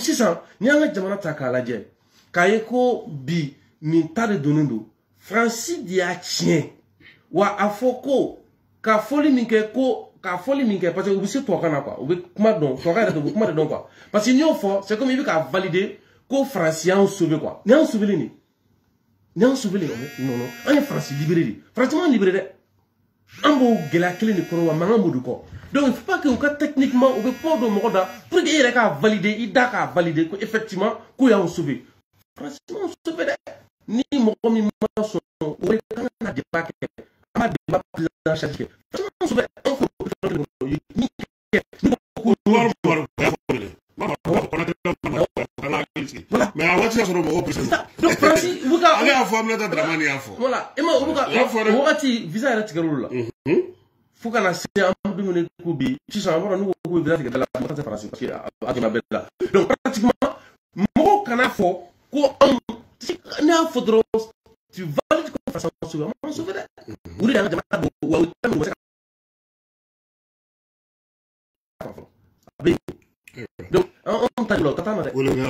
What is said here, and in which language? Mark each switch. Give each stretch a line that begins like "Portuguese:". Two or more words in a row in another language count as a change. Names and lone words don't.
Bambara: sisan ni an ka jamana ta k'a lajɛ k'a ye ko bi nin ta de donnen don Faransi de y'a tiɲɛ wa a fɔ ko ka fɔli min kɛ parce que u bɛ se tubabukan na quoi u bɛ kuma dɔn tubabukan yɛrɛ tɛ u bɛ kuma de dɔn quoi
French: parce que
Bambara: n'i y'o fɔ
French: c'est comme
Bambara: i bɛ k'a valider ko Faransi y'an sauver quoi ni y'an sauver nin non an ye Faransi libéré de Faransi ma libéré dɛ an b'o gɛlɛya kelen de kɔrɔ wa mankan b'o de kɔ
French: donc il faut pas que
Bambara: u ka techniquement u bɛ kuma dɔ mɔgɔ da
French: pour que
Bambara: i yɛrɛ k'a valider i da k'a valider ko effectivement ko y'an sauver Faransi m'an sauver dɛ ni mɔgɔ min ma sɔn o de kan ka débat kɛ an ma
French: débat prise en charge
Bambara: kɛ Faransi m'an sauver an ko mais a waati y'a sɔrɔ mɔgɔw pression donc Faransi u bɛ ka ale y'a fɔ Aminata Dramane y'a fɔ voilà e ma u bɛ ka o wagati visa yɛrɛ tigɛr'olu la fo kana se an bɛ dumuni ko bi sisan an bɔra n'u ko ko visa tigɛ la mɔgɔ tɛ Faransi
French: parce que
Bambara: a tɛmɛ bɛɛ la
French: donc pratiquement
Bambara: mɔgɔw kana fɔ ko anw ne y'a fɔ dɔrɔn
French: tu valides
Bambara: ko Faransi m'an sauver an m'an sauver dɛ o de y'an ka jamana don wa o tɛ min se ka donc an ta jula o ka taa na dɛ